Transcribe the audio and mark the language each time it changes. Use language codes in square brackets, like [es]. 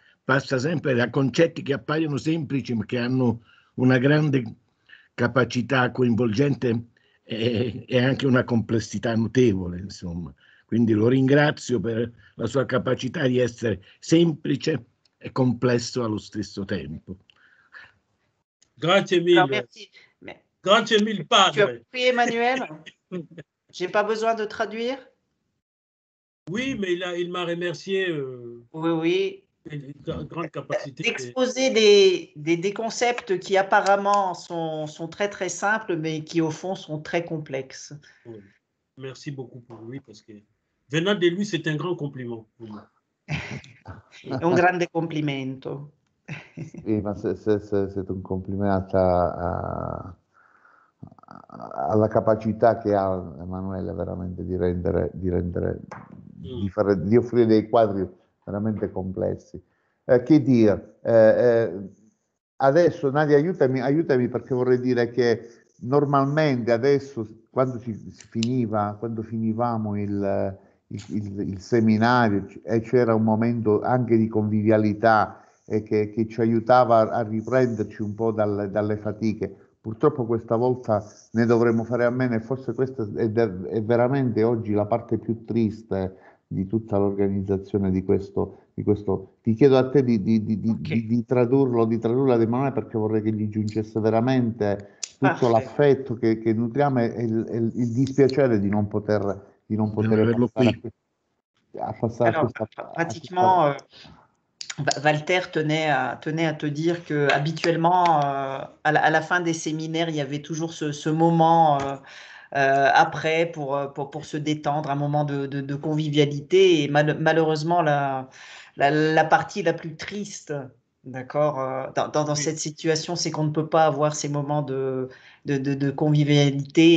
[it] Passa sempre da concetti che appaiono semplici ma che hanno una grande capacità coinvolgente e anche una complessità notevole, insomma. Quindi lo ringrazio per la sua capacità di essere semplice e complesso allo stesso tempo. Grazie mille. Grazie mille, padre. [fr] Tu as compris, Emmanuel? J'ai pas besoin de traduire? Oui, mais il m'a remercié. Oui, oui. Une grande capacité. D'exposer des concepts qui apparemment sont très très simples, mais qui au fond sont très complexes. Oui. Merci beaucoup pour lui, parce que venant de lui, c'est un grand compliment pour moi. [it] Un grande complimento. Sì, ma c'est un complimento alla capacità che ha Emanuele veramente di offrire dei quadri veramente complessi. Che dire, adesso Nadia aiutami perché vorrei dire che normalmente adesso quando quando finivamo il seminario e c'era un momento anche di convivialità e che ci aiutava a riprenderci un po' dalle fatiche. Purtroppo questa volta ne dovremo fare a meno e forse questa è veramente oggi la parte più triste di tutta l'organizzazione di questo. Ti chiedo a te di tradurlo ad Emanuele perché vorrei che gli giungesse veramente tutto l'affetto che nutriamo e il dispiacere di non poter passare a passare [fr] Alors, pratiquement, Walter tenait à te dire que habituellement, à la fin des séminaires, il y avait toujours ce moment après pour se détendre, un moment de convivialité. Et malheureusement, la partie la plus triste, d'accord, dans cette situation, c'est qu'on ne peut pas avoir ces moments de convivialité.